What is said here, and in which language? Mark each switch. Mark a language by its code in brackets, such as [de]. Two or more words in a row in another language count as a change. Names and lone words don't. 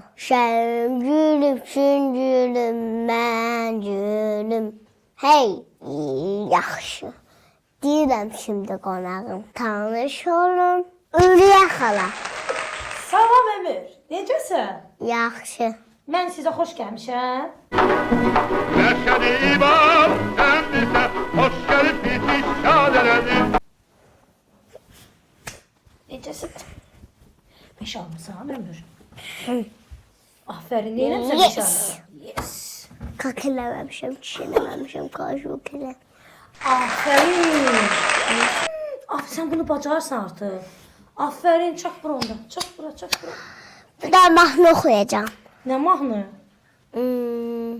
[az] Şəngülüm, şüngülüm, mən gülüm. Hey, yaxşı. Deyirəm şimdi qonağım. Tanış olun. Ürüyə xala. Salam Ömür, necəsən? Yaxşı. Mən sizə xoş gəlmişəm. [tr] Neşeli İmam Emrine hoş gelip bizi şad edelim. [az] Necəsən? Beş almısan Ömür. Aferin, neyləmsən Yes. beş almısan? Yes. Kalk eləməmişəm, çişələməmişəm, qaşıq elə. Aferin. Sən bunu bacarsan artıq. Aferin, çak bura onda. Çak bura, çak bura. Bir daha mahnı oxuyacağam. Nə mahnı? Hmm.